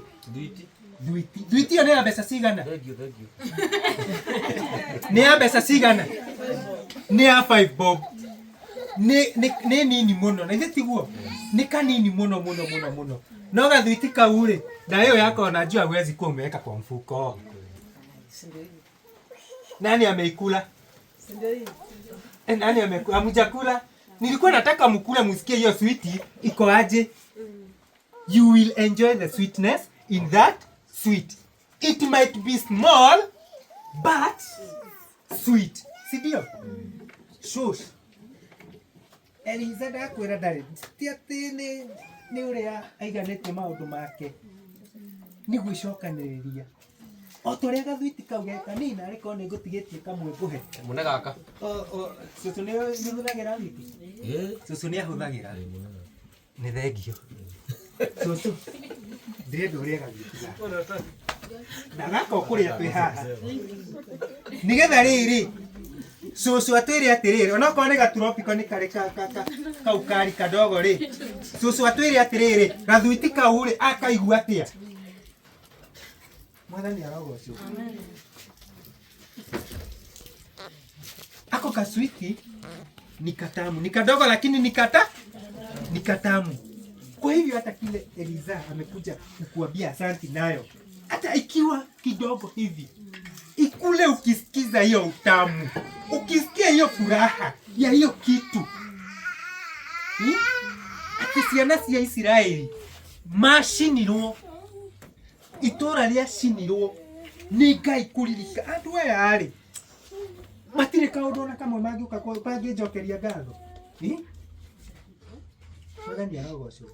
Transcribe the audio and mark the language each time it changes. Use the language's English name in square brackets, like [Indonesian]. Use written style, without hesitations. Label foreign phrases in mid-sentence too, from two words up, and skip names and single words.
[Kikuyu] Thwiti ĩyo nĩ ya mbeca cigana? Nĩ ya mbeca cigana? Nĩ ya 5 bob. Nĩ nini mũno, na ithe tiguo? Nĩ kanini mũno. No gathwiti kau rĩ, [Swahili] na hiyo yako najua huwezi kuwa umeweka kwa mfuko. Nani ameikula? Nani amekula? Hamjakula? Nilikuwa nataka mkule msikie hiyo switi iko aje. [English] You will enjoy the sweetness in that sweet. It might be small but sweet. [Swahili] Si ndio? Shush. [Kikuyu] Eliza ndakwĩra ndarĩ ti atĩ nĩ ũrĩa aiganĩtie maũndũ make, nĩ gwĩcokanĩrĩria. O torĩa gathwiti kau ge kanini arĩ korwo nĩ ngũtigĩtie kamwe ngũhe. Mũne gaka. Cũcũ nĩ ũhũthagĩra thwiti? Cũcũ nĩ ahũthagĩra. Nĩ thengio. Cũcũ ndĩrenda ũrĩa gathwiti gaka. Na gaka ũkũrĩa twĩ haha. Nĩgetha rĩrĩ cũcũ atwĩre atĩrĩrĩ, onokorwo nĩ gaturobiko nĩ karĩ kau kari kadogo rĩ, cũcũ atwĩre atĩrĩrĩ, gathwiti kau rĩ akaigua atĩa? Mwathani arogocwo. [Swahili] Ako kaswiti ni katamu, ni kadogo lakini ni katamu. Kwa hivyo hata kile Eliza amekuja kukuambia asanti nayo, hata ikiwa kidogo hivi, ikule ukisikiza hiyo utamu, ukisikia hiyo furaha ya hiyo kitu. [Kikuyu] Ati ciana cia Israeli mashinirwo, itora rĩa cinirwo nĩ Ngai kũririka andũ aya rĩ, matirĩ kaũndũ ona kamwe mangĩnjokeria ngatho. Mwathani arogocwo.